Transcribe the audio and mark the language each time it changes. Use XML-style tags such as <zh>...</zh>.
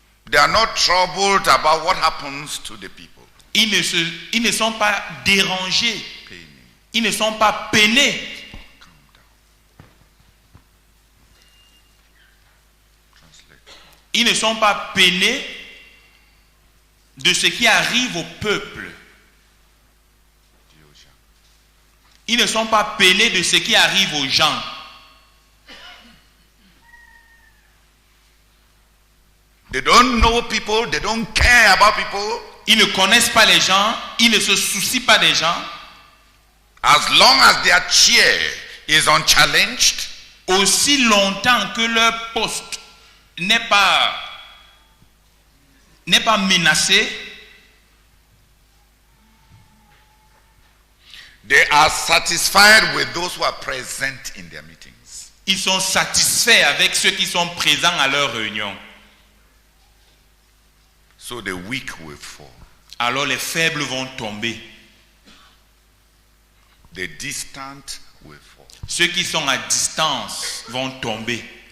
<en>They are not troubled about what happens to the people.</en> <fr>Ils ne sont pas dérangés.</fr> <en>Paining.</en> <fr>Ils ne sont pas peinés.</fr> <en>Calm down. Translate.</en> <fr>Ils ne sont pas peinés de ce qui arrive au peuple. Dis aux gens. Ils ne sont pas peinés de ce qui arrive aux gens.</fr> <en>They don't know people, they don't care about people.</en> <fr>Ils ne connaissent pas les gens, ils ne se soucient pas des gens.</fr> <en>As long as their chair is unchallenged,</en> <fr>Aussi longtemps que leur poste n'est pas menacé,</fr> <en>they are satisfied with those who are present in their meetings.</en> <fr>ils sont satisfaits avec ceux qui sont présents à leur réunion.</fr> <en>So the weak will fall.</en> <fr>Alors les faibles vont tomber.</fr> <en>The distant will fall.</en> <fr>Ceux qui sont à distance vont tomber.</fr>